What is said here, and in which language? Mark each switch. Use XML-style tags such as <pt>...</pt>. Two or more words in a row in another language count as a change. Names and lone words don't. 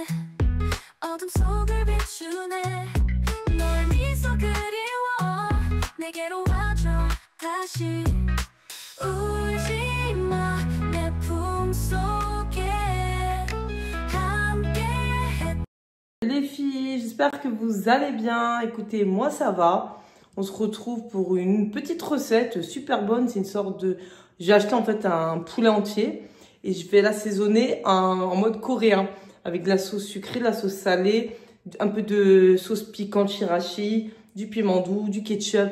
<ko>어둠 속을 비추네. 널 미소 그리워 내게로 와줘 다시. 울지 마 내 품속</ko> <fr>Les filles, j'espère que vous allez bien. Écoutez, moi ça va. On se retrouve pour une petite recette super bonne. C'est une sorte de... J'ai acheté en fait un poulet entier et je vais l'assaisonner en mode coréen avec de la sauce sucrée, de la sauce salée, un peu de sauce piquante shirashi, du piment doux, du ketchup.</fr>